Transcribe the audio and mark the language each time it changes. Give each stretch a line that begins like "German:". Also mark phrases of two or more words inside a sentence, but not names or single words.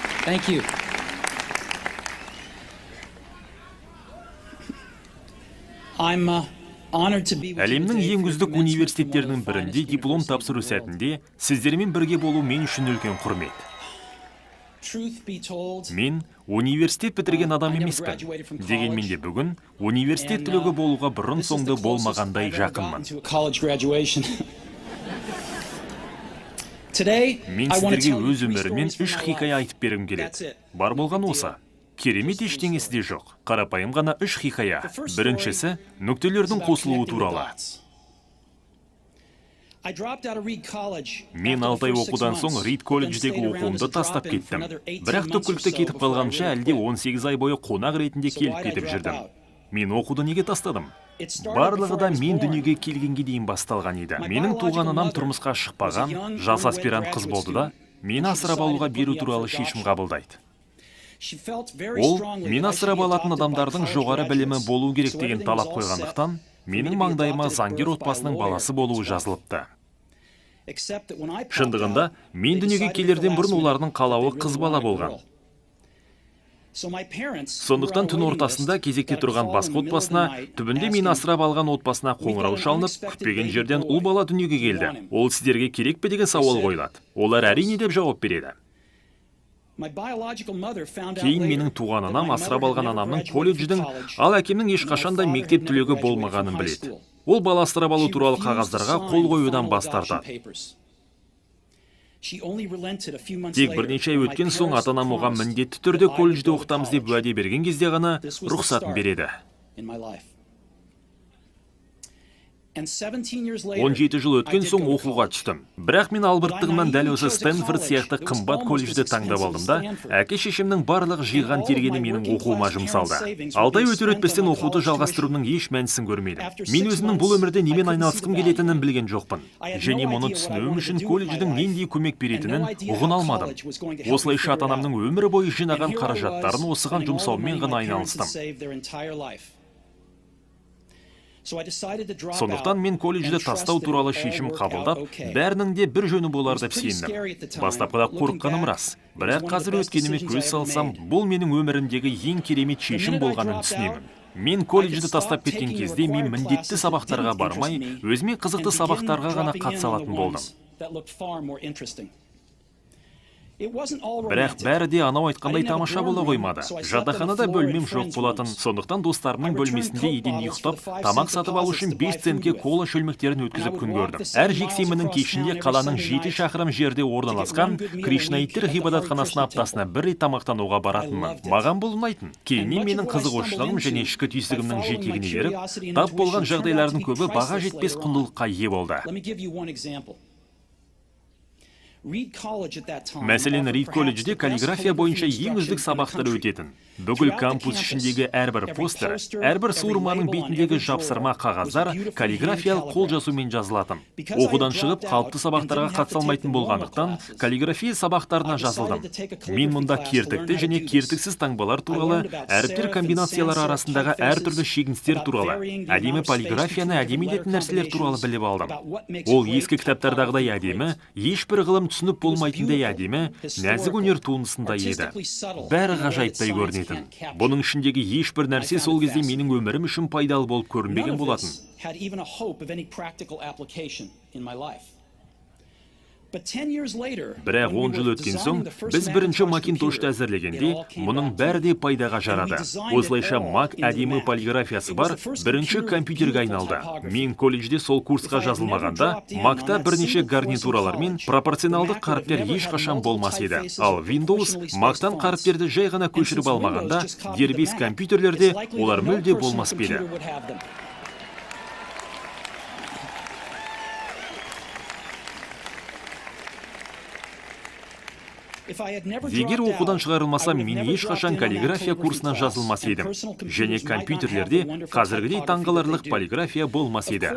English: Thank you. I'm honored to be with you
Kazakh: Әлемнің
English: today
Kazakh: ең
English: for your
Kazakh: үздік
English: commencement
Kazakh: университеттерінің
English: from one of the
Kazakh: бірінде
English: finest
Kazakh: диплом
English: universities
Kazakh: тапсыру
English: in the world.
Kazakh: сәтінде сіздермен бірге болу мен үшін үлкен құрмет.
English: Truth be told,
Kazakh: Мен университет бітірген адам
English: I never
Kazakh: емеспін.
English: graduated from
Kazakh: Дегенмен де
English: college.
Kazakh: бүгін университет түлегі болуға бұрын
English: this is the
Kazakh: соңды
English: closest
Kazakh: болмағандай
English: I've ever
Kazakh: жақынмын.
English: gotten to a college graduation. Today,
Kazakh: Мен
English: I want to
Kazakh: сіздерге
English: tell you
Kazakh: өз
English: 3
Kazakh: өмірімнен
English: stories from
Kazakh: 3
English: my
Kazakh: хикая
English: life.
Kazakh: айтып бергім
English: That's
Kazakh: келеді.
English: it.
Kazakh: Бар болған
English: Big
Kazakh: осы.
English: deal.
Kazakh: Керемет
English: Just three
Kazakh: ештеңесі де жоқ. Қарапайым ғана 3 хикая.
English: The first
Kazakh: Біріншісі,
English: It's
Kazakh: нүктелердің
English: about
Kazakh: қосылуы
English: connecting the
Kazakh: туралы.
English: dots. I dropped out of Reed College
Kazakh: Мен
English: after the
Kazakh: 6 ай
English: first 6
Kazakh: оқудан
English: months,
Kazakh: соң Рид
English: but then
Kazakh: колледждегі
English: stayed around
Kazakh: оқуымды
English: as a
Kazakh: тастап
English: drop-in for
Kazakh: кеттім.
English: another 18
Kazakh: Бірақ
English: months or
Kazakh: түпкілікті
English: so
Kazakh: кетіп
English: before I
Kazakh: қалғанша
English: really
Kazakh: әлде
English: quit.
Kazakh: 18 ай бойы қонақ ретінде
English: So
Kazakh: келіп
English: why'd I
Kazakh: кетіп
English: drop
Kazakh: жүрдім.
English: out?
Kazakh: Мен оқуды неге тастадым?
English: It started
Kazakh: Барлығы
English: before
Kazakh: да
English: I was
Kazakh: мен
English: born.
Kazakh: дүниеге келгенге дейін басталған еді.
English: My
Kazakh: Менің туған
English: biological
Kazakh: анам
English: mother
Kazakh: тұрмысқа
English: was a
Kazakh: шықпаған,
English: young,
Kazakh: жас
English: unwed
Kazakh: аспирант қыз
English: graduate
Kazakh: болды да,
English: student.
Kazakh: мені
English: She
Kazakh: асырап
English: decided
Kazakh: алуға
English: to put
Kazakh: беру
English: me up
Kazakh: туралы
English: for
Kazakh: шешім
English: adoption.
Kazakh: қабылдайды.
English: She felt very
Kazakh: Ол
English: strongly
Kazakh: мен
English: that I should
Kazakh: асырап
English: be
Kazakh: алатын
English: adopted by
Kazakh: адамдардың
English: college
Kazakh: жоғары білімі
English: graduates.
Kazakh: болу керек
English: So
Kazakh: деген
English: everything
Kazakh: талап
English: was all set
Kazakh: қойғандықтан,
English: for me to
Kazakh: менің
English: be
Kazakh: маңдайыма
English: adopted at
Kazakh: заңгер
English: birth by a
Kazakh: отбасының
English: lawyer
Kazakh: баласы
English: and
Kazakh: болуы
English: his wife.
Kazakh: жазылыпты.
English: Except that when I popped
Kazakh: Шындығында,
English: out,
Kazakh: мен
English: they
Kazakh: дүниеге
English: decided at the
Kazakh: келерден
English: last
Kazakh: бұрын
English: minute
Kazakh: олардың
English: that
Kazakh: қалауы
English: they
Kazakh: қыз
English: really
Kazakh: бала
English: wanted a
Kazakh: болған.
English: girl. So my parents, who were
Kazakh: Сондықтан
English: on a
Kazakh: түн
English: waiting
Kazakh: ортасында
English: list,
Kazakh: кезекте
English: got a
Kazakh: тұрған
English: call
Kazakh: басқа
English: in the middle of the
Kazakh: отбасына,
English: night
Kazakh: түбінде
English: asking,
Kazakh: мені асырап алған отбасына қоңырау шалынып, күтпеген жерден ұл бала дүниеге келді. Ол сіздерге керек пе деген сауал қойылады. Олар әрине деп жауап береді.
English: My biological mother found out
Kazakh: Кейін
English: later
Kazakh: менің туған
English: that
Kazakh: анам
English: my
Kazakh: асырап
English: mother had
Kazakh: алған
English: never
Kazakh: анамның
English: graduated
Kazakh: колледждің,
English: from college,
Kazakh: ал әкемнің
English: and my
Kazakh: ешқашанда
English: father
Kazakh: мектеп
English: had
Kazakh: түлегі
English: never graduated
Kazakh: болмағанын
English: from high
Kazakh: біледі.
English: school.
Kazakh: Ол бала асырап алу
English: She
Kazakh: туралы
English: refused to
Kazakh: қағаздарға
English: sign
Kazakh: қол қоюдан
English: final
Kazakh: бас
English: adoption
Kazakh: тартады.
English: papers. She only relented a few months
Kazakh: Тек
English: later
Kazakh: бірнеше ай
English: when my
Kazakh: өткен соң
English: parents
Kazakh: ата-анам оған
English: promised
Kazakh: міндетті
English: that
Kazakh: түрде
English: I would
Kazakh: колледжде
English: go to
Kazakh: оқытамыз деп
English: college.
Kazakh: уәде берген кезде ғана
English: This was the
Kazakh: рұқсатын
English: start
Kazakh: береді.
English: in my life. And 17 years later,
Kazakh: 17 жыл
English: I
Kazakh: өткен
English: did
Kazakh: соң
English: go to
Kazakh: оқуға
English: college.
Kazakh: түстім. Бірақ мен албырттығымнан дәл осы
English: chose a
Kazakh: Стэнфорд
English: college
Kazakh: сияқты
English: that was
Kazakh: қымбат
English: almost
Kazakh: колледжді
English: as
Kazakh: таңдап
English: expensive
Kazakh: алдым
English: as
Kazakh: да,
English: Stanford.
Kazakh: әке шешемнің барлық жиған
English: all of
Kazakh: тергені
English: my
Kazakh: менің
English: working
Kazakh: оқуыма
English: class
Kazakh: жұмсалды.
English: parents' savings were
Kazakh: 6 ай
English: being
Kazakh: өтер
English: spent
Kazakh: өтпестен
English: on my
Kazakh: оқуды
English: college
Kazakh: жалғастырудың еш мәнісін көрмедім.
English: After
Kazakh: Мен
English: 6
Kazakh: өзімнің бұл
English: months,
Kazakh: өмірде
English: I
Kazakh: немен
English: couldn't see
Kazakh: айналысқым
English: the
Kazakh: келетінін
English: value.
Kazakh: білген жоқпын.
English: I had
Kazakh: Және
English: no
Kazakh: мұны
English: idea what I
Kazakh: түсінуім
English: wanted
Kazakh: үшін
English: to do with my
Kazakh: колледждің
English: life,
Kazakh: нендей көмек
English: and
Kazakh: беретінін
English: no idea
Kazakh: ұғына
English: how
Kazakh: алмадым.
English: college was going to help me
Kazakh: Осылайша
English: figure it
Kazakh: ата-анамның
English: out.
Kazakh: өмір бойы
English: And
Kazakh: жинаған
English: here I was,
Kazakh: қаражаттарын осыған
English: spending all the
Kazakh: жұмсаумен
English: money
Kazakh: ғана
English: my parents had
Kazakh: айналыстым.
English: saved their entire life. So I decided to drop
Kazakh: Сондықтан
English: out
Kazakh: мен
English: and
Kazakh: колледжді
English: trust
Kazakh: тастау
English: that it
Kazakh: туралы
English: would all
Kazakh: шешім
English: work out
Kazakh: қабылдап,
English: okay.
Kazakh: бәрінің де бір жөні болар деп
English: It was pretty
Kazakh: сендім.
English: scary at the time,
Kazakh: Бастапқыда
English: but looking
Kazakh: қорыққаным
English: back,
Kazakh: рас.
English: it was
Kazakh: Бірақ
English: one of the
Kazakh: қазір
English: best
Kazakh: өткеніме
English: decisions
Kazakh: көз
English: I ever
Kazakh: салсам,
English: made.
Kazakh: бұл менің өмірімдегі ең керемет
English: The
Kazakh: шешім
English: minute I
Kazakh: болғанын
English: dropped
Kazakh: түсінемін.
English: out,
Kazakh: Мен
English: I
Kazakh: колледжді
English: could
Kazakh: тастап
English: stop
Kazakh: кеткен
English: taking the
Kazakh: кезде мен
English: required
Kazakh: міндетті
English: classes
Kazakh: сабақтарға
English: that didn't
Kazakh: бармай,
English: interest me
Kazakh: өзіме қызықты
English: and begin
Kazakh: сабақтарға ғана
English: dropping in
Kazakh: қатыса
English: on the
Kazakh: алатын болдым.
English: ones that looked far more interesting. It wasn't all
Kazakh: Бірақ
English: romantic.
Kazakh: бәрі де анау айтқандай
English: I didn't have a
Kazakh: тамаша
English: dorm
Kazakh: бола
English: room,
Kazakh: қоймады.
English: so I slept on the
Kazakh: Жатақханада
English: floor
Kazakh: бөлмем
English: in
Kazakh: жоқ
English: friends'
Kazakh: болатын.
English: rooms.
Kazakh: Сондықтан
English: I
Kazakh: достарымның
English: returned
Kazakh: бөлмесінде
English: Coke
Kazakh: еден
English: bottles for
Kazakh: ұйықтап,
English: the 5
Kazakh: тамақ
English: cent
Kazakh: сатып алу
English: deposits
Kazakh: үшін
English: to
Kazakh: 5
English: buy food
Kazakh: центке
English: with.
Kazakh: кола шөлмектерін
English: And I
Kazakh: өткізіп
English: would
Kazakh: күн
English: walk
Kazakh: көрдім.
English: the 7
Kazakh: Әр
English: miles
Kazakh: жексенбінің
English: across
Kazakh: кешінде
English: town every
Kazakh: қаланың
English: Sunday
Kazakh: 7
English: night
Kazakh: шақырым жерде орналасқан
English: one good meal a
Kazakh: Кришнаиттер
English: week at the
Kazakh: ғибадатханасына
English: Hare Krishna
Kazakh: аптасына
English: temple.
Kazakh: бір рет тамақтануға
English: I
Kazakh: баратынмын.
English: loved it.
Kazakh: Маған бұл ұнайтын.
English: And
Kazakh: Кейіннен
English: much of
Kazakh: менің
English: what I
Kazakh: қызығушылығым
English: stumbled
Kazakh: және
English: into
Kazakh: ішкі түйсігімнің
English: by following my
Kazakh: жетегіне еріп,
English: curiosity and
Kazakh: тап болған
English: intuition turned out to
Kazakh: жағдайлардың
English: be
Kazakh: көбі баға
English: priceless
Kazakh: жетпес
English: later on.
Kazakh: құндылыққа ие болды.
English: Let me give you one example. Reed College at that time
Kazakh: Мәселен,
English: offered
Kazakh: Рид
English: perhaps
Kazakh: колледжде
English: the best
Kazakh: каллиграфия бойынша
English: calligraphy
Kazakh: ең үздік
English: instruction in the
Kazakh: сабақтар
English: country.
Kazakh: өтетін. Бүкіл
English: Throughout the
Kazakh: кампус
English: campus,
Kazakh: ішіндегі әрбір
English: every
Kazakh: постер,
English: poster,
Kazakh: әрбір
English: every
Kazakh: суырманың
English: label on
Kazakh: бетіндегі
English: every
Kazakh: жапсырма
English: drawer
Kazakh: қағаздар
English: was beautifully
Kazakh: каллиграфиялық қол
English: hand-calligraphed.
Kazakh: жазумен жазылатын.
English: Because I had
Kazakh: Оқудан шығып,
English: dropped
Kazakh: қалыпты
English: out
Kazakh: сабақтарға
English: and didn't have to
Kazakh: қатыса алмайтын
English: take the normal
Kazakh: болғандықтан,
English: classes,
Kazakh: каллиграфия сабақтарына
English: I decided
Kazakh: жазылдым.
English: to take a calligraphy
Kazakh: Мен мұнда
English: class to
Kazakh: кертікті
English: learn how to
Kazakh: және
English: do this.
Kazakh: кертіксіз таңбалар туралы,
English: I learned about
Kazakh: әріптер
English: serif
Kazakh: комбинациялары
English: and sans-serif
Kazakh: арасындағы
English: typefaces,
Kazakh: әртүрлі шегіністер
English: about
Kazakh: туралы,
English: varying the
Kazakh: әдемі
English: amount of space
Kazakh: полиграфияны
English: between
Kazakh: әдемі
English: different
Kazakh: ететін нәрселер туралы
English: letter
Kazakh: біліп алдым.
English: combinations, about what makes
Kazakh: Ол
English: great
Kazakh: ескі кітаптардағыдай
English: typography
Kazakh: әдемі,
English: great.
Kazakh: ешбір ғылым түсініп
English: It was
Kazakh: болмайтындай
English: beautiful,
Kazakh: әдемі,
English: historical,
Kazakh: нәзік өнер туындысындай еді.
English: artistically subtle
Kazakh: Бәрі
English: in a way that
Kazakh: ғажайыптай
English: science
Kazakh: көрінетін.
English: can't capture.
Kazakh: Бұның ішіндегі ешбір нәрсе
English: I
Kazakh: сол
English: found it
Kazakh: кезде менің өмірім үшін пайдалы болып
English: None
Kazakh: көрінбеген
English: of
Kazakh: болатын.
English: this had even a hope of any practical application in my life. But 10 years later,
Kazakh: Бірақ
English: when we
Kazakh: 10 жыл
English: were
Kazakh: өткен
English: designing
Kazakh: соң,
English: the first
Kazakh: біз бірінші
English: Macintosh
Kazakh: Макинтошты
English: computer, it
Kazakh: әзірлегенде,
English: all came
Kazakh: мұның
English: back to
Kazakh: бәрі
English: me.
Kazakh: де пайдаға жарады.
English: designed it
Kazakh: Осылайша
English: all
Kazakh: Мак
English: into the
Kazakh: әдемі
English: Mac.
Kazakh: полиграфиясы
English: It was
Kazakh: бар,
English: the first
Kazakh: бірінші
English: computer with
Kazakh: компьютерге
English: beautiful
Kazakh: айналды.
English: typography.
Kazakh: Мен колледжде сол курсқа
English: If I had never
Kazakh: жазылмағанда,
English: dropped in
Kazakh: Макта
English: on that
Kazakh: бірнеше
English: single course in
Kazakh: гарнитуралар мен
English: college,
Kazakh: пропорционалдық
English: the Mac would have
Kazakh: қаріптер
English: never had
Kazakh: ешқашан
English: multiple
Kazakh: болмас еді.
English: typefaces
Kazakh: Ал
English: or
Kazakh: Windows
English: proportionally spaced
Kazakh: Мактан
English: fonts.
Kazakh: қаріптерді жай ғана
English: And
Kazakh: көшіріп
English: since Windows
Kazakh: алмағанда,
English: just copied the
Kazakh: дербес
English: Mac,
Kazakh: компьютерлерде
English: it's likely
Kazakh: олар
English: that no
Kazakh: мүлде
English: personal
Kazakh: болмас
English: computer
Kazakh: еді.
English: would have them.
Kazakh: Егер оқудан шығарылмасам, мен ешқашан каллиграфия курсына жазылмас едім. Және компьютерлерде қазіргідей таңғаларлық полиграфия болмас еді.